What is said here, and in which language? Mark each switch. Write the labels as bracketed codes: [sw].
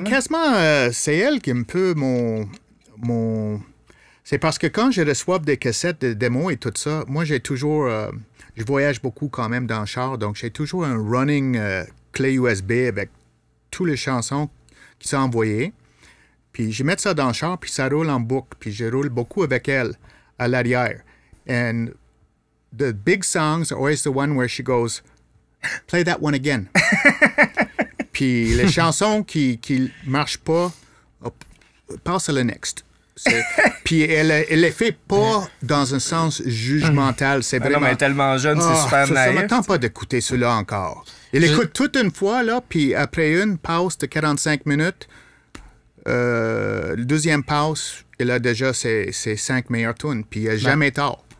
[fr] quasiment, c'est elle qui est un peu mon... C'est parce que quand je reçois des cassettes de démos et tout ça, moi, j'ai toujours... je voyage beaucoup quand même dans le char, donc j'ai toujours un running clé USB avec toutes les chansons qui sont envoyées. Puis je mets ça dans le char, puis ça roule en boucle, puis je roule beaucoup avec elle à l'arrière. [en] And the big songs are always the one where she goes, play that one again. [fr] Puis les chansons qui marchent pas, passe à la next. Puis elle les fait pas dans un sens jugemental. C'est Ah non, vraiment... mais elle est tellement jeune, c'est super ça naïf. ne me tente pas d'écouter cela encore. Il écoute toute une fois, là, puis après une pause de 45 minutes, le deuxième pause, il a déjà ses 5 meilleures tunes, puis il n'a jamais tort.